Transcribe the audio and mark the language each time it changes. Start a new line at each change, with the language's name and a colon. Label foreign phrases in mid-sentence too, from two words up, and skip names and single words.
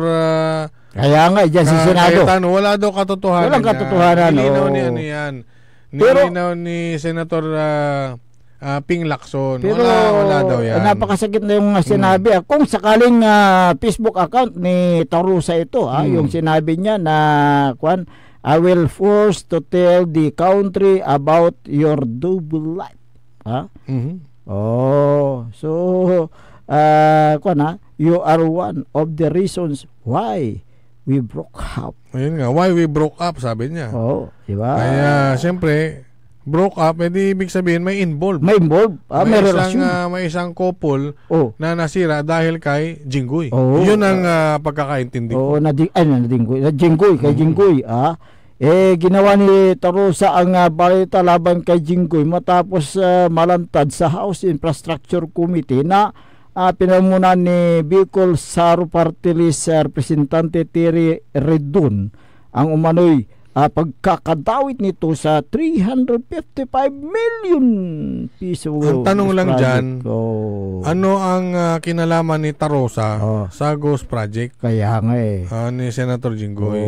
Filipino: kaya nga dyan si Senado. Cayetano, wala daw katotohanan. Walang katotohanan. Nilinaw ni ano yan. Nilinaw ni Senator Ping Lacson. Pero wala daw yan. Napakasakit na yung sinabi. Kung sakaling Facebook account ni Tarusa ito, yung sinabi niya na
English: I will force to tell the country about your double life. So you are one of the reasons why we broke up.
Filipino: Ayun nga,
English: why we broke up,
Filipino: sabi niya. Diba? Kaya, siyempre,
English: broke up,
Filipino: edi ibig sabihin may involved. May involved. May relasyon. May isang couple na nasira dahil kay Jinggoy. Yun ang pagkakaintindi ko. Jinggoy, kay Jinggoy. Ginawa ni Tarusa ang balita laban kay Jinggoy matapos malantad sa House Infrastructure Committee na pinamunan ni Bicol Saro Party List Representante Terry Redun ang umano'y pagkakadawit nito sa 355 million piso. Ang tanong lang dyan, ano ang kinalaman ni Tarosa sa Ghost Project? Kaya nga ni Senator Jinggoy.